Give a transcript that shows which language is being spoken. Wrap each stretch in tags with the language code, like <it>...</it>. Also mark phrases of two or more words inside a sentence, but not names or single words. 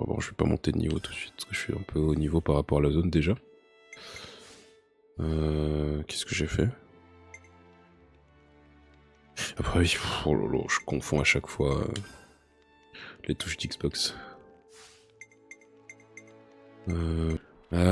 <fr>Bon, je vais pas monter de niveau tout de suite, parce que je suis un peu haut niveau par rapport à la zone déjà. Qu'est-ce que j'ai fait? Après, oui, oh lolo, je confonds à chaque fois les touches d'Xbox. Allez, on est reparti.</fr> <ja>うん。</ja> <fr>Allez, on est reparti.</fr> <ja>うんじゃねえか。何？</ja> <fr>Putain,</fr> <ja>うんじゃねえか。何？</ja> <fr>je suis vraiment hâte de débloquer un peu plus de...</fr> <ja>スラストエッジ。</ja> <fr>Un peu plus de compétences, quoi.</fr>